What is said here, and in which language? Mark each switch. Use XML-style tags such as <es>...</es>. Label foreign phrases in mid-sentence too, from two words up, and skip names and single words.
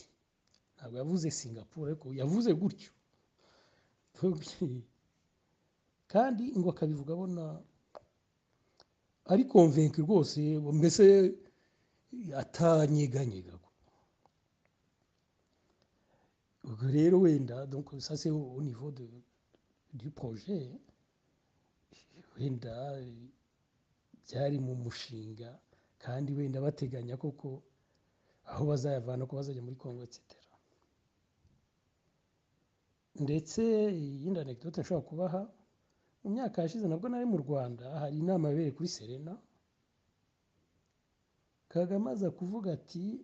<rw>Ntabwo yavuze Singapore ariko yavuze gutyo, kandi ngo akabivuga abona ari convaincre rwose, mbese atanyeganyega. Ubwo rero wenda</rw> <fr>donc ça c'est au niveau du projet,</fr> <rw>wenda byari mu mushinga kandi wenda bateganya koko aho bazayavana ko bazajya muri Congo etc. Ndetse iyindi anecdote nshobora kubaha, mu myaka yashize nabwo nari mu Rwanda, hari inama yabereye kuri Serena, Kagame aza kuvuga ati</rw>